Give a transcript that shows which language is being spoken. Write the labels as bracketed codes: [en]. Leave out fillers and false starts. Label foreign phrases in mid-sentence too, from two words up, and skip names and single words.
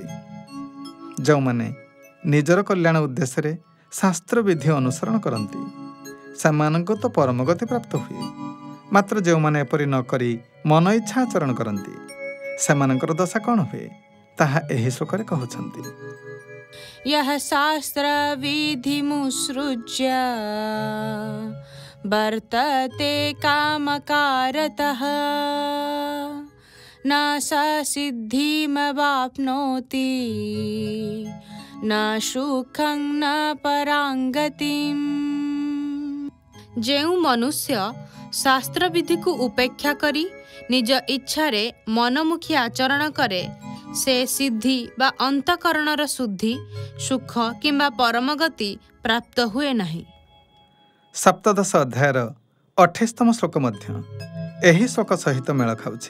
[or] ଯେଉଁମାନେ ନିଜର କଲ୍ୟାଣ ଉଦ୍ଦେଶ୍ୟରେ ଶାସ୍ତ୍ରବିଧି ଅନୁସରଣ କରନ୍ତି ସେମାନଙ୍କୁ ତ ପରମଗତି ପ୍ରାପ୍ତ ହୁଏ। ମାତ୍ର ଯେଉଁମାନେ ଏପରି ନ କରି ମନ ଇଚ୍ଛା ଆଚରଣ କରନ୍ତି ସେମାନଙ୍କର ଦଶା କ'ଣ ହୁଏ ତାହା ଏହି ଶ୍ଲୋକରେ କହୁଛନ୍ତି। [sa] यः शास्त्र विधिमुत्सृज्य वर्तते कामकारतः न स सिद्धिमवाप्नोति न सुखं न पराङ्गतिम्। [or] ଯେଉଁ ମନୁଷ୍ୟ ଶାସ୍ତ୍ରବିଧିକୁ ଉପେକ୍ଷା କରି ନିଜ ଇଚ୍ଛାରେ ମନମୁଖୀ ଆଚରଣ କରେ ସେ ସିଦ୍ଧି ବା ଅନ୍ତଃକରଣର ଶୁଦ୍ଧି, ସୁଖ କିମ୍ବା ପରମଗତି ପ୍ରାପ୍ତ ହୁଏ ନାହିଁ। ସପ୍ତଦଶ ଅଧ୍ୟାୟର 28ତମ ଶ୍ଲୋକ ମଧ୍ୟ ଏହି ଶ୍ଲୋକ ସହିତ ମେଳ ଖାଉଛି।